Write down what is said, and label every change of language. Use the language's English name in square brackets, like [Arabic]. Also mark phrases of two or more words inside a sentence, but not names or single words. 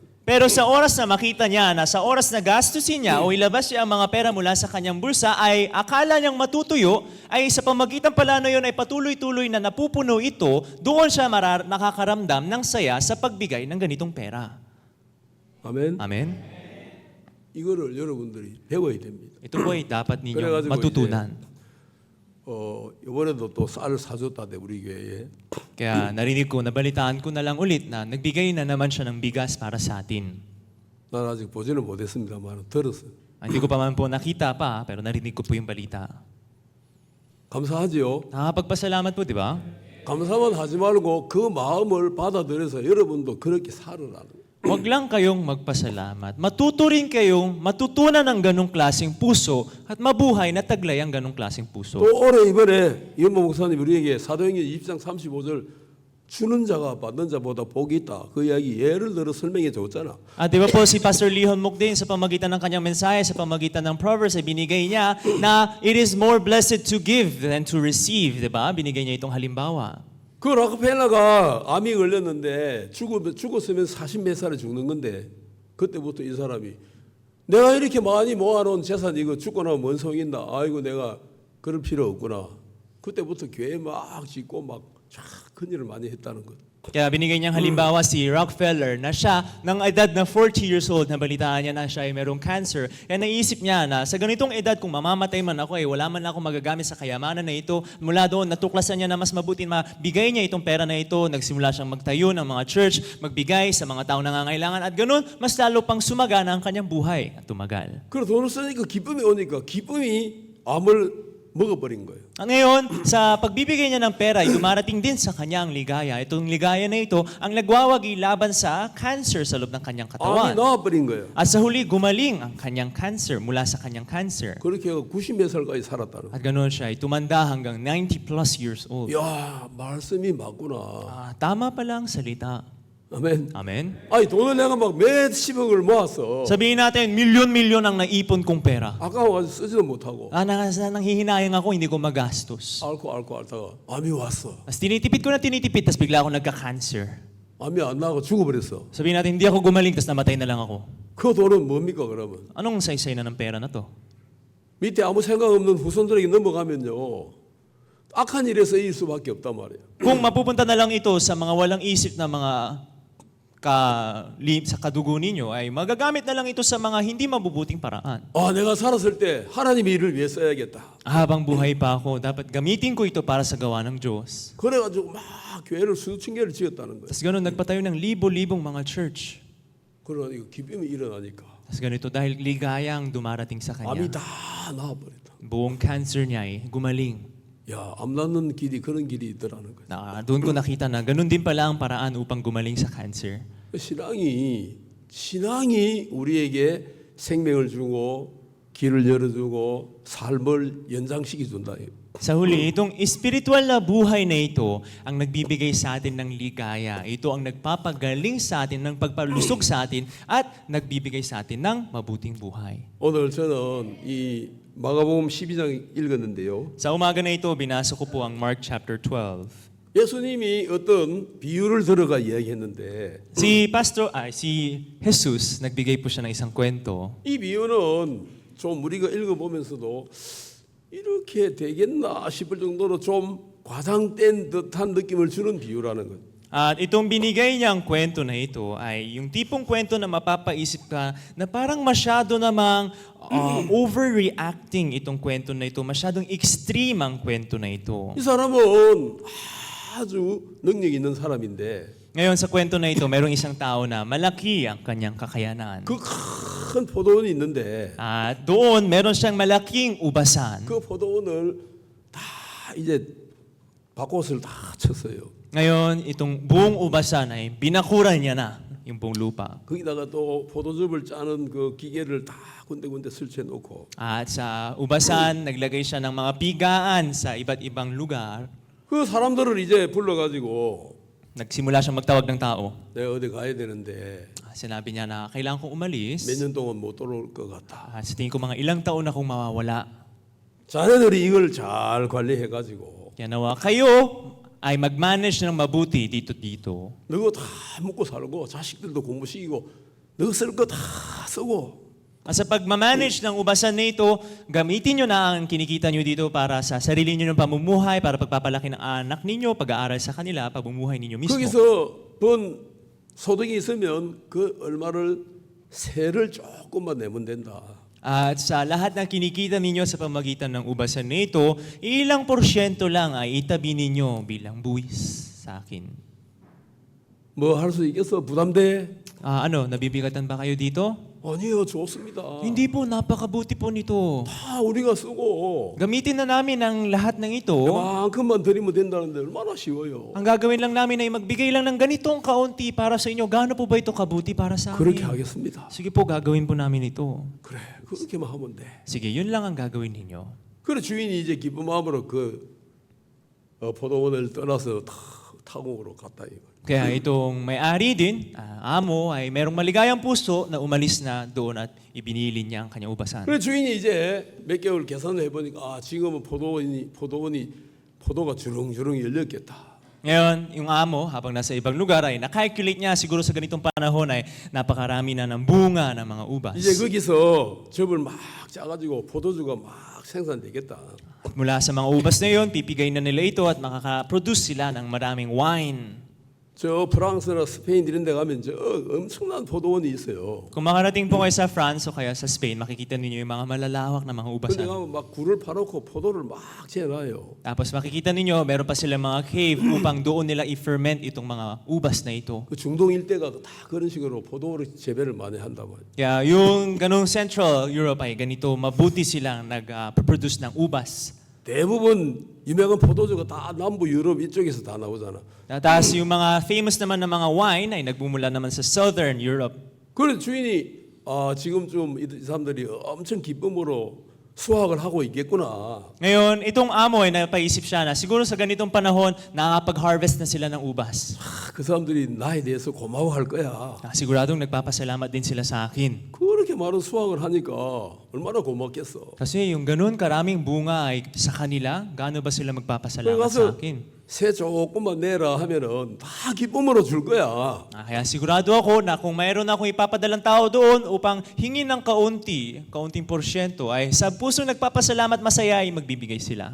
[Filipino] Pero sa oras na makita niya na sa oras na gastusin niya o ilabas niya ang mga pera mula sa kanyang bulsa ay akala niyang matutuyo, ay sa pamagitan pala na yun ay patuloy-tuloy na napupuno ito, doon siya nakakaramdam ng saya sa pagbigay ng ganitong pera. [Korean] 아멘. [Filipino] Amen? [Korean] 이거를 여러분들이 배워야 됩니다. [Filipino] Ito po ay dapat ninyong [Korean] 그래가지고 [Filipino] matutunan. [Korean] 이번에도 또 쌀을 사줬다대 우리 교회에. [Filipino] Kaya narinig ko, nabalitaan ko na lang ulit na nagbigay na naman siya ng bigas para sa atin. [Korean] 난 아직 보지는 못했습니다만 들었어요. [Filipino] Hindi ko pa man po nakita pa, pero narinig ko po yung balita. [Korean] 감사하지요. [Filipino] Nakakapagpasalamat po, di ba? [Korean] 감사만 하지 말고 그 마음을 받아들여서 여러분도 그렇게 살으라는 거예요. [Filipino] Huwag lang kayong magpasalamat. Matuto rin kayong matutunan ng ganong klaseng puso at mabuhay na taglay ang ganong klaseng puso. [Korean] 또 올해 이번에 이현모 목사님 우리에게 사도행전 20장 35절 주는 자가 받는 자보다 복이 있다. 그 이야기 예를 들어 설명해 줬잖아. [Filipino] At di ba po si Pastor Lihon Mukdin sa pamagitan ng kanyang mensahe, sa pamagitan ng Proverbs, ay binigay niya na [English] it is more blessed to give than to receive. [Filipino] Di ba? Binigay niya itong halimbawa. [Korean] 그 락펠러가 암이 걸렸는데 죽었으면 40몇 살에 죽는 건데 그때부터 이 사람이 내가 이렇게 많이 모아놓은 재산 이거 죽고 나면 뭔 소용 있나. 아이고 내가 그럴 필요 없구나. 그때부터 교회 막 짓고 막 큰 일을 많이 했다는 것. [Filipino] Kaya binigay niyang halimbawa si Rockefeller na siya ng edad na [English] 40 years old, [Filipino] nabalitaan niya na siya ay merong cancer. Kaya naisip niya na sa ganitong edad kung mamamatay man ako, wala man ako magagamit sa kayamanan na ito. Mula doon, natuklasan niya na mas mabuti mabigay niya itong pera na ito. Nagsimula siyang magtayo ng mga church, magbigay sa mga taong nangangailangan. At ganun, mas lalo pang sumagana ang kanyang buhay at tumagal. [Korean] 그래 돈을 쓰니까 기쁨이 오니까 기쁨이 암을 먹어버린 거예요. [Filipino] At ngayon, sa pagbibigay niya ng pera, ay dumarating din sa kanya ang ligaya. Itong ligaya na ito ang nagwawagi laban sa cancer sa loob ng kanyang [Korean] 암이 [Filipino] katawan. [Korean] 나와버린 거예요. [Filipino] At sa huli, gumaling ang kanyang cancer mula sa kanyang cancer. [Korean] 그렇게 해서 90몇 살까지 살았다는 거예요. [Filipino] At ganoon siya, ay tumanda hanggang [English] 90 plus years old. [Korean] 야 말씀이 맞구나. [Filipino] Tama pala ang salita. [Korean] 아멘. [Filipino] Amen? [Korean] 아니 돈을 내가 막 몇십억을 모았어. [Filipino] Sabihin natin, milyon-milyon ang naipon kong pera. [Korean] 아까워가지고 쓰지도 못하고 [Filipino] Nanghihinayang ako, hindi ko magastos. [Korean] 앓고 앓다가 암이 왔어. [Filipino] Tapos tinitipid ko na tinitipid, tapos bigla ako nagka-cancer. [Korean] 암이 안 나고 죽어버렸어. [Filipino] Sabihin natin, hindi ako gumaling, tapos namatay na lang ako. [Korean] 그 돈은 뭡니까 그러면? [Filipino] Anong saysay na ng pera na to? [Korean] 밑에 아무 생각 없는 후손들에게 넘어가면요 악한 일에 쓰일 수밖에 없단 말이에요. [Filipino] Kung mapupunta na lang ito sa mga walang isip na mga sa kadugo ninyo, ay magagamit na lang ito sa mga hindi mabubuting paraan. [Korean] 아 내가 살았을 때 하나님의 일을 위해 써야겠다. [Filipino] Habang buhay pa ako, dapat gamitin ko ito para sa gawa ng Diyos. [Korean] 그래가지고 막 교회를 수천 개를 지었다는 거예요. [Filipino] Tapos ganun, nagpatayo ng libo-libong mga church. [Korean] 그러니까 기쁨이 일어나니까 [Filipino] Tapos ganito, dahil ligaya ang dumarating sa [Korean] 암이 [Filipino] kanya, [Korean] 다 나와버렸다. [Filipino] buong cancer niya ay gumaling. [Korean] 야, 암 낫는 길이 그런 길이 있더라는 거예요. [Filipino] Doon ko nakita na ganun din pala ang paraan upang gumaling sa cancer. [Korean] 신앙이 우리에게 생명을 주고 길을 열어주고 삶을 연장시켜 준다. [Filipino] Sa huli, itong espiritual na buhay na ito ang nagbibigay sa atin ng ligaya. Ito ang nagpapagaling sa atin, ng pagpalusog sa atin at nagbibigay sa atin ng mabuting buhay. [Korean] 오늘 저는 이 마가복음 12장 읽었는데요. [Filipino] Sa umaga na ito, binasa ko po ang Mark chapter 12. [Korean] 예수님이 어떤 비유를 들어가 이야기했는데 [Filipino] Si Jesus, nagbigay po siya ng isang kwento. [Korean] 이 비유는 좀 우리가 읽어보면서도 이렇게 되겠나 싶을 정도로 좀 과장된 듯한 느낌을 주는 비유라는 거예요. [Filipino] At itong binigay niyang kwento na ito ay yung tipong kwento na mapapaisip ka na parang masyado namang overreacting itong kwento na ito. Masyadong extreme ang kwento na ito. [Korean] 이 사람은 아주 능력 있는 사람인데 [Filipino] Ngayon sa kwento na ito, mayroong isang tao na malaki ang kanyang kakayanan. [Korean] 그 큰 포도원이 있는데 [Filipino] At doon, meron siyang malaking ubasan. [Korean] 그 포도원을 다 이제 밭꽃을 다 쳤어요. [Filipino] Ngayon, itong buong ubasan ay binakuran niya na yung buong lupa. [Korean] 거기다가 또 포도즙을 짜는 그 기계를 다 군데군데 설치해 놓고 [Filipino] At sa ubasan, naglagay siya ng mga pigaan sa iba't ibang lugar. [Korean] 그 사람들을 이제 불러가지고 [Filipino] Nagsimula siyang magtawag ng tao. [Korean] 내가 어디 가야 되는데 [Filipino] Sinabi niya na kailangan kong umalis. [Korean] 몇 년 동안 못 돌아올 것 같아. [Filipino] Sa tingin ko mga ilang taon na akong mawawala. [Korean] 자네들이 이걸 잘 관리해가지고 [Filipino] Kaya nawa kayo ay mag-manage ng mabuti dito. [Korean] 너거 다 먹고 살고 자식들도 공부시키고 너 쓸 거 다 쓰고 [Filipino] At sa pagmamanage ng ubasan na ito, gamitin nyo na ang kinikita nyo dito para sa sarili nyo ng pamumuhay, para pagpapalaki ng anak ninyo, pag-aaral sa kanila, pagmumuhay ninyo mismo. [Korean] 거기서 번 소득이 있으면 그 얼마를 세를 조금만 내면 된다. [Filipino] At sa lahat ng kinikita ninyo sa pamagitan ng ubasan na ito, ilang porsyento lang ay itabi ninyo bilang buwis sa akin. [Korean] 뭐 할 수 있겠어? 부담돼? [Filipino] Nabibigatan ba kayo dito? [Korean] 아니요, 좋습니다. [Filipino] Hindi po, napakabuti po nito. [Korean] 다 우리가 쓰고 [Filipino] Gamitin na namin ang lahat ng ito. [Korean] 그만큼만 드리면 된다는데 얼마나 쉬워요. [Filipino] Ang gagawin lang namin ay magbigay lang ng ganitong kaunti para sa inyo. Gaano po ba ito kabuti para sa [Korean] 그렇게 [Filipino] amin? [Korean] 하겠습니다. [Filipino] Sige po, gagawin po namin ito. [Korean] 그래, 그렇게만 하면 돼. [Filipino] Sige, yun lang ang gagawin ninyo. [Korean] 그래 주인이 이제 기쁜 마음으로 그 포도원을 떠나서 타공으로 갔다 이거. [Filipino] Kaya itong may-ari din, amo, ay merong maligayang puso na umalis na doon at ibinili niya ang kanyang ubasan. [Korean] 그래 주인이 이제 몇 개월 계산을 해보니까 지금은 포도가 주렁주렁 열렸겠다. [Filipino] Ngayon, yung amo, habang nasa ibang lugar, ay nakalculate niya siguro sa ganitong panahon ay napakarami na ng bunga ng mga ubas. [Korean] 이제 거기서 즙을 막 짜가지고 포도주가 막 생산되겠다. [Filipino] At mula sa mga ubas na yun, pipigay na nila ito at makaka-produce sila ng maraming wine. [Korean] 저 프랑스나 스페인 이런 데 가면 저 엄청난 포도원이 있어요. [Filipino] Kung makarating po kayo sa France o kaya sa Spain, makikita ninyo yung mga malalawak na mga [Korean] 근데 [Filipino] ubasan. [Korean] 가면 막 굴을 파놓고 포도를 막 재놔요. [Filipino] Tapos makikita ninyo, meron pa silang mga cave upang doon nila i-ferment itong mga ubas na ito. [Korean] 그 중동 일대가 다 그런 식으로 포도를 재배를 많이 한다고. [Filipino] Kaya yung ganong Central Europe ay ganito, mabuti silang nag-produce ng ubas. [Korean] 대부분 유명한 포도주가 다 남부 유럽 이쪽에서 다 나오잖아. [Filipino] Tapos yung mga famous naman na mga wine ay nagbumula naman sa Southern Europe. [Korean] 그래 주인이 지금쯤 이 사람들이 엄청 기쁨으로 수확을 하고 있겠구나. [Filipino] Ngayon, itong amo ay napaisip siya na siguro sa ganitong panahon, nakakapag-harvest na sila ng ubas. [Korean] 그 사람들이 나에 대해서 고마워할 거야. [Filipino] Siguradong nagpapasalamat din sila sa akin. [Korean] 그렇게 많은 수확을 하니까 얼마나 고맙겠어. [Filipino] Kasi yung ganun karaming bunga ay sa kanila, gaano ba sila magpapasalamat sa [Korean] 가서 [Filipino] akin? [Korean] 새 조금만 내라 하면은 다 기쁨으로 줄 거야. [Filipino] Kaya sigurado ako na kung mayroon akong ipapadalang tao doon upang hingin ng kaunting porsyento, ay sa puso nagpapasalamat masaya ay magbibigay sila.